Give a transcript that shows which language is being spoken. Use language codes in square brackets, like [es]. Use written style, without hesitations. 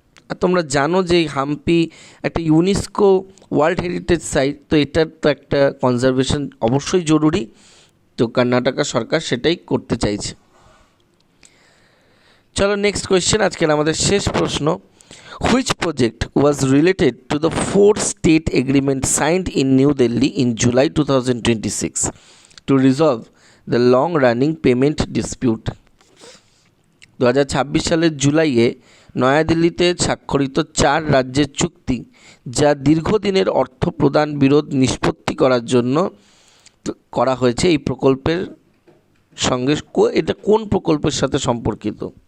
[bn] আর তোমরা জানো যে হাম্পি একটা ইউনেস্কো ওয়ার্ল্ড হেরিটেজ সাইট, তো এটার তো একটা কনজারভেশন অবশ্যই জরুরি। তো কর্ণাটক সরকার সেটাই করতে চাইছে। চলো নেক্সট কোয়েশ্চেন, আজকের আমাদের শেষ প্রশ্ন। [en] Which project was related to the 4-state agreement signed in New Delhi in July 2026 to resolve the long-running payment dispute? [bn] 2026 সালের জুলাইয়ে নয়াদিল্লিতে স্বাক্ষরিত 4 রাজ্যের চুক্তি, যা দীর্ঘদিনের অর্থ প্রদান বিরোধ নিষ্পত্তি করার জন্য করা হয়েছে, এই প্রকল্পের সঙ্গে এটা কোন প্রকল্পের সাথে সম্পর্কিত?